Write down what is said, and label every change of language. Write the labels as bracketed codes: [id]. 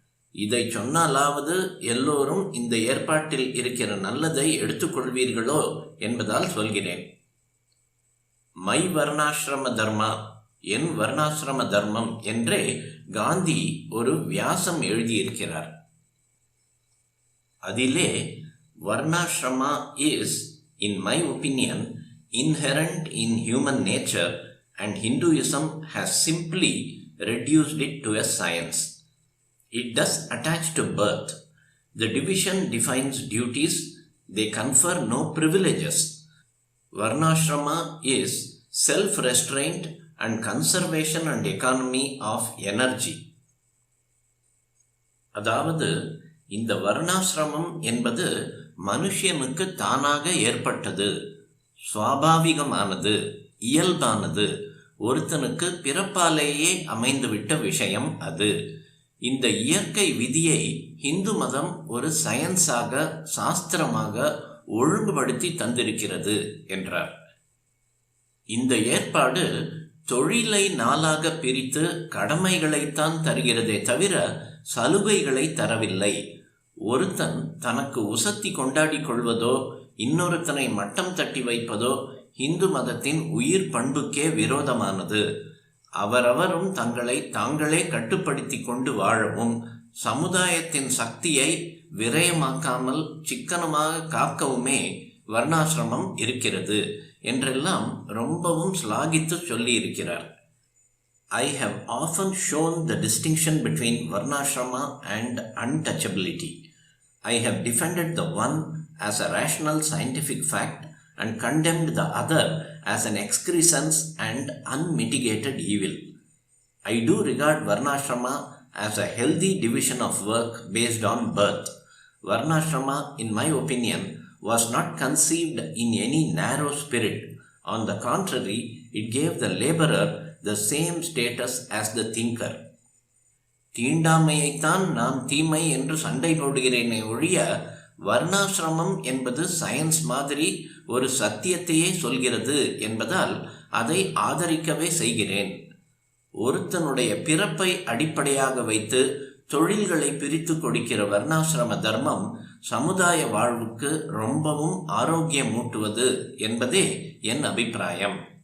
[ta] இதை சொன்னாலாவது எல்லோரும் இந்த ஏற்பாட்டில் இருக்கிற நல்லதை எடுத்துக்கொள்வீர்களோ என்பதால் சொல்கிறேன். மை வர்ணாசிரம தர்மா, என் வர்ணாசிரம தர்மம் என்றே காந்தி ஒரு வியாசம் எழுதியிருக்கிறார். அதிலே [en] Varnashrama is, in my opinion, inherent in human nature, and Hinduism has simply reduced it to a science. It does attach to birth. The division defines duties, they confer no privileges. Varnashrama is self-restraint and conservation and economy of energy. [ta] அதாவது இந்த வர்ணாசிரமம் என்பது மனுஷனுக்கு தானாக ஏற்பட்டது, சுவாபாவிகமானது, இயல்பானது, ஒருத்தனுக்கு பிறப்பாலேயே அமைந்துவிட்ட விஷயம் அது. இந்த இயற்கை விதியை இந்து மதம் ஒரு சயின்ஸாக, சாஸ்திரமாக ஒழுங்குபடுத்தி தந்திருக்கிறது என்றார். இந்த ஏற்பாடு தொழிலை நாளாக பிரித்து கடமைகளைத்தான் தருகிறதே தவிர சலுகைகளை தரவில்லை. ஒருத்தன் தனக்கு உசத்தி கொண்டாடி கொள்வதோ இன்னொருத்தனை மட்டம் தட்டி வைப்பதோ இந்து மதத்தின் உயிர் பண்புக்கே விரோதமானது. அவரவரும் தங்களை தாங்களே கட்டுப்படுத்தி கொண்டு வாழவும், சமுதாயத்தின் சக்தியை விரயமாக்காமல் சிக்கனமாக காக்கவுமே வர்ணாசிரமம் இருக்கிறது என்றெல்லாம் ரொம்பவும் ஸ்லாகித்து சொல்லி இருக்கிறார். [en] I have often shown the distinction between varnashrama and untouchability. I have defended the one as a rational scientific fact and condemned the other as an excrescence and unmitigated evil. I do regard varnashrama as a healthy division of work based on birth. Varnashrama, in my opinion, was not conceived in any narrow spirit. On the contrary, it gave the laborer the same status as the thinker. [ta] தீண்டாமையைத்தான் நான் தீமை என்று சண்டை போடுகிறேனே ஒழிய, வர்ணாசிரமம் என்பது science மாதிரி ஒரு சத்தியத்தையே சொல்கிறது என்பதால் அதை ஆதரிக்கவே செய்கிறேன். ஒருத்தனுடைய பிறப்பை அடிப்படையாக வைத்து தொழில்களை பிரித்து கொடுக்கிற வர்ணாசிரம தர்மம் சமுதாய வாழ்வுக்கு ரொம்பவும் ஆரோக்கியமூட்டுவது என்பதே என் அபிப்பிராயம்.